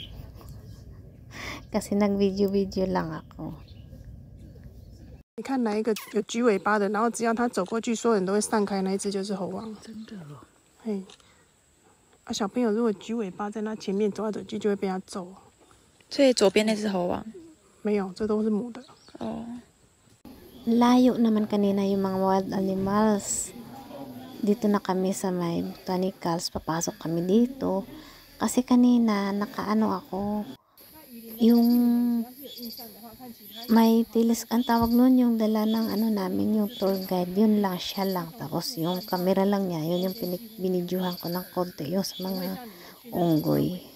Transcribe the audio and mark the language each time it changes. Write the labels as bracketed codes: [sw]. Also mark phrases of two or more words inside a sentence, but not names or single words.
[tl] Kasi nag-video lang ako. [zh] 你看哪一个有橘尾巴的，然后只要它走过去，所有人都会散开，那一只就是猴王。真的哦。嘿，小朋友如果橘尾巴在那前面走来走去，就会被它揍。所以左边那只猴王没有，这都是母的。哦。 [tl] Layo naman kanina yung mga [en] wild animals. [tl] Dito na kami sa may botanicals, papasok kami dito kasi kanina nakaano ako yung may tilis, ang tawag nun yung dala ng namin, yung tour guide, yun lang, siya lang, tapos yung camera lang niya, yun yung binidyuhan ko ng konti yung sa mga unggoy.